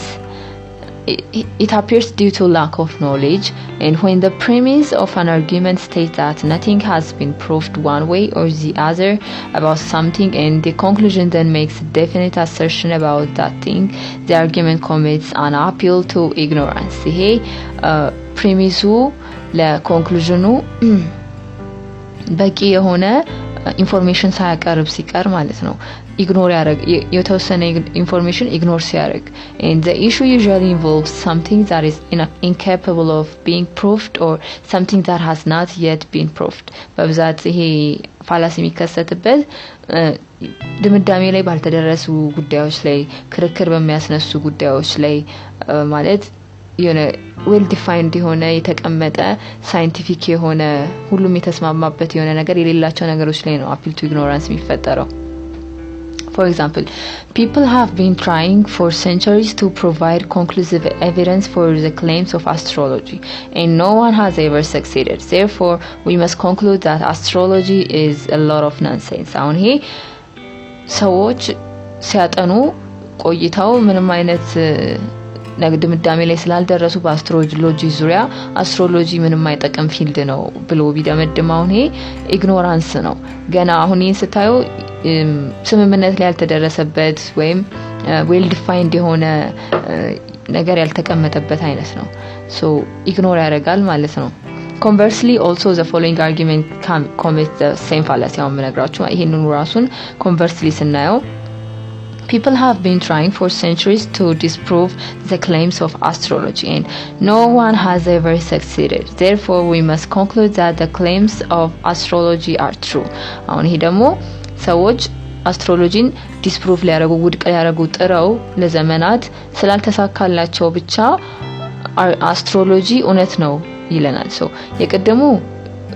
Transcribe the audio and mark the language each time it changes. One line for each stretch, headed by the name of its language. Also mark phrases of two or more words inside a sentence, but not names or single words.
English: It appears due to lack of knowledge, and when the premise of an argument states that nothing has been proved one way or the other about something, and the conclusion then makes a definite assertion about that thing, the argument commits an appeal to ignorance.
Amharic: Hey, premise la conclusion በቂ የሆነ ኢንፎርሜሽን ሳያቀርብ ሲቀር ማለት ነው ኢግኖር ያደርግ የተወሰነ ኢንፎርሜሽን ኢግኖር ሲያደርግ
English: and the issue usually involves something that is incapable of being proved or something that has not yet been proved
Amharic: በብዛት ይሄ ፋላሲ የሚከሰትበት ድምዳሜ ላይ ባልተደረሱ ጉዳዮች ላይ ክርክር በሚያስነሱ ጉዳዮች ላይ ማለት የሆነ
English: well defined
Amharic: የሆነ የተቀመጠ ሳይንቲፊክ የሆነ ሁሉም የተስማማበት የሆነ ነገር የሌላቸው ነገሮች ላይ ነው
English: appeal to ignorance
Amharic: የሚፈጠረው
English: For example, people have been trying for centuries to provide conclusive evidence for the claims of astrology, and no one has ever succeeded. Therefore, we must conclude that astrology is a lot of nonsense.
Amharic: አሁን ይሄ ሰዎች ሲያጠኑ ቆይተው ምንም አይነት ድምዳሜ ላይ ስላልደረሱ በአስትሮሎጂ ዙሪያ አስትሮሎጂ ምንም አይጠቅም ፊልድ ነው ብሎ ቢደመድም አሁን ይሄ ኢግኖራንስ ነው ገና አሁን ይሄን ስታዩ ስምምነት ላይ ያልተደረሰበት ወይም
English: well defined
Amharic: የሆነ ነገር ያልተቀመጠበት አይነት ነው so ኢግኖር ያደርጋል ማለት ነው
English: Conversely, also the following argument commits the same fallacy
Amharic: አሁን ምነግራችሁ ይሄንን ራሱን conversely ስናየው
English: People have been trying for centuries to disprove the claims of astrology, and no one has ever succeeded. Therefore, we must conclude that the claims of astrology are true.
Amharic: አሁን ይሄ ደግሞ ሰዎች አስትሮሎጂን ዲስፕሩቭ ሊያደርጉ ውድቅ ሊያደርጉ ጥረው ለዘመናት ስላልተሳካላቸው ብቻ አስትሮሎጂ እውነት ነው ይለናል። የቀደሙ